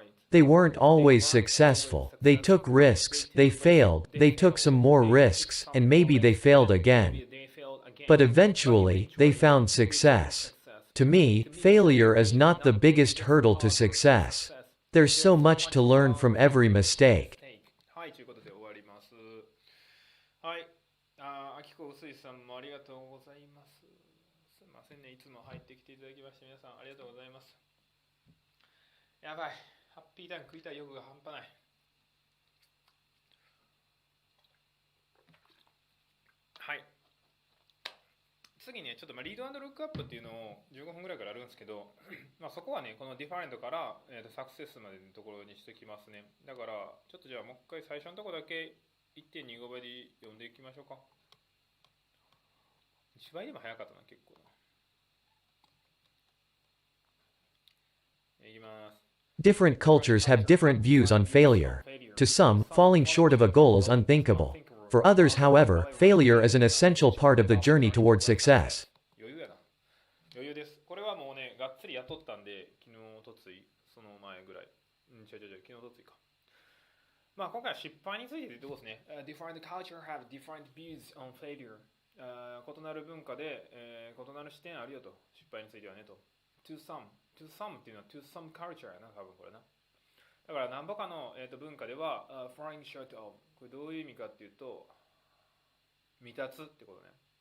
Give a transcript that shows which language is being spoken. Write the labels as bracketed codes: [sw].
[en] They weren't always successful, they took risks, they failed, they took some more risks, and maybe they failed again. But eventually, they found success. To me, failure is not the biggest hurdle to success. There's so much to learn from every mistake. [ja] はい、ということで終わります。はい。あきこうすいさんもありがとうございます。すいませんね、いつも入ってきていただきまして、皆さんありがとうございます。やばい、ハッピーターン食いたい欲が半端ない。はい。次ね、ちょっとリード&ルックアップっていうのを15分ぐらいからあるんですけど、そこはね、このディファレントから、サクセスまでのところにしてきますね。だから、ちょっとじゃあもう一回最初のところだけ 1.25 倍で読んでいきましょうか。 1倍でも早かったな、結構な。いきます。 [en] Different cultures have different views on failure. To some, falling short of a goal is unthinkable. For others, however, failure is an essential part of the journey toward success. [ja] 余裕やな。余裕です。これはもうね、がっつり雇ったんで、昨日、おとつい、その前ぐらい。昨日、おとついか。今回は失敗について言うとこですね。 [en] Different culture have different views on failure. [ja] 異なる文化で、異なる視点あるよと。失敗についてはねと。 [en] To some [ja] っていうのは [en] to some culture [ja] やな、多分これな。だから何ぼかの、文化では、 [en] falling short of [ja] これどういう意味かっていうと、未達ってことね。